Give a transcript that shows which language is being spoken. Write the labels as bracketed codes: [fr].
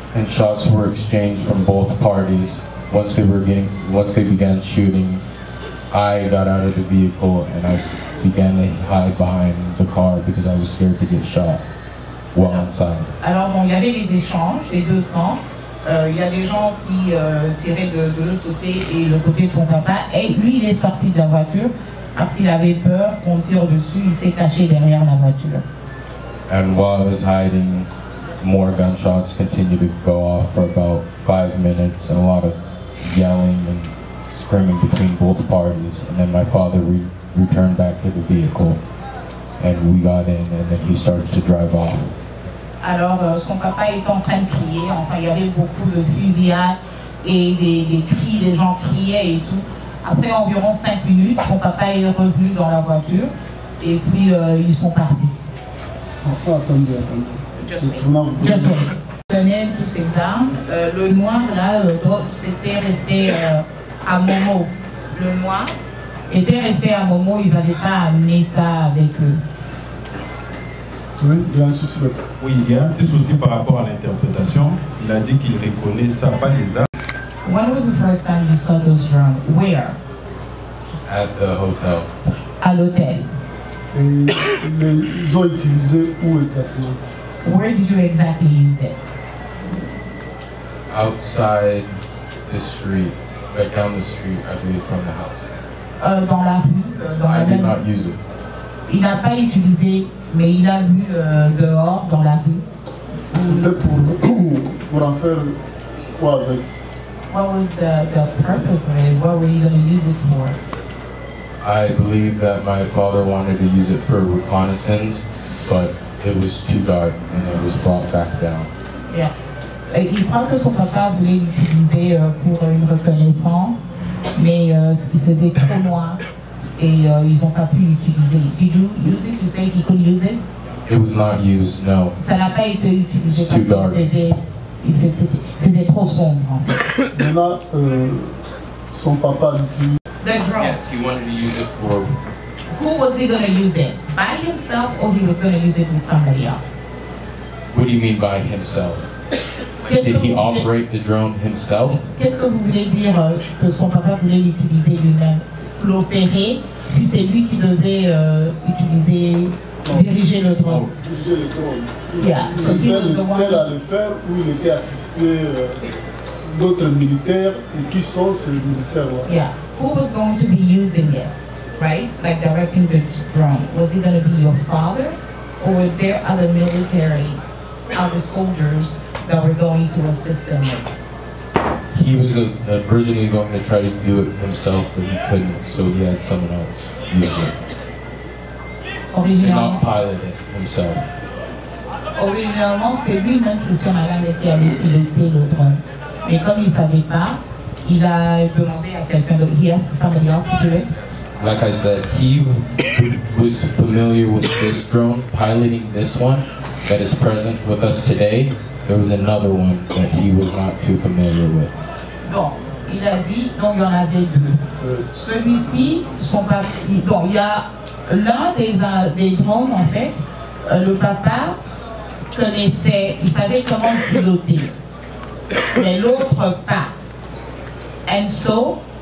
[en] And shots were exchanged from both parties. Once they began shooting, I got out of the vehicle and I began to hide behind the car because I was scared to get shot while inside. [fr] Alors bon, il y avait des échanges des deux camps. Il y a des gens qui tiraient de l'autre côté et le côté de son papa. Et lui, il est sorti de la voiture parce qu'il avait peur qu'on tire dessus. Il s'est caché derrière la voiture. [en] And while I was hiding, more gunshots continued to go off for about 5 minutes, and a lot of yelling and screaming between both parties. And then my father returned back to the vehicle, and we got in, and then he started to drive off. [fr] Alors son papa était en train de crier, enfin il y avait beaucoup de fusillades et des cris, les gens criaient et tout. Après environ 5 minutes, son papa est revenu dans la voiture et puis ils sont partis. Attendez. [en] Just wait. [fr] Donnait tous ces armes. Le noir là, c'était resté à Momo. Le noir était resté à Momo, ils n'avaient pas amené ça avec eux. Oui, il y a un souci. Oui, il y a un petit souci par rapport à l'interprétation. Il a dit qu'il reconnaît ça, pas les armes. [en] When was the first time you saw those drones? Where? At the hotel. [fr] À l'hôtel. Et ils ont utilisé où exactement? [en] Where did you exactly use them? Outside the street, right down the street, I believe, from the house. [fr] Dans la rue, dans la [en] I did not use it. [fr] Il n'a pas utilisé, mais il a vu dehors, dans la rue. C'était pour en faire quoi avec? [en] What was the purpose of it? What were you going to use it for? I believe that my father wanted to use it for reconnaissance, but it was too dark and it was brought back down. Yeah. [fr] Il croit que son papa voulait l'utiliser pour une reconnaissance, mais il faisait trop noir et ils n'ont pas pu l'utiliser. [en] Did you use it? You say he could use it? It was not used, no. [fr] Ça n'a pas été utilisé [en] It's too dark. [fr] Il faisait trop sombre en fait. Maintenant, son papa l'utilise. [en] The drone. Yes, he wanted to use it for... Who was he going to use it? By himself or he was going to use it with somebody else? What do you mean by himself? Like, did he operate the drone himself? [fr] Qu'est-ce que vous voulez dire que son papa voulait l'utiliser lui-même? L'opérer, si c'est lui qui devait diriger le drone. Diriger le drone. [en] Yeah. [fr] Il était le seul à le faire ou il était assisté d'autres militaires et qui sont ces militaires-là? [en] Yeah. Who was going to be using it, right? Like directing the drone. Was it going to be your father or were there other military, other soldiers that were going to assist him with? He was originally going to try to do it himself, but he couldn't, so he had someone else use it. And not pilot it himself. [fr] Originalement, c'est lui-même qui s'en allait piloter le drone. Mais comme il ne savait pas, il a demandé à quelqu'un d'autre. [en] He asked somebody else to do it. Like I said, he was familiar with this drone, piloting this one that is present with us today. There was another one that he was not too familiar with. [fr] Donc, il a dit, donc il y en avait deux. Celui-ci, donc il y a l'un des drones en fait, le papa connaissait, il savait comment piloter, mais l'autre pas. [en] And so,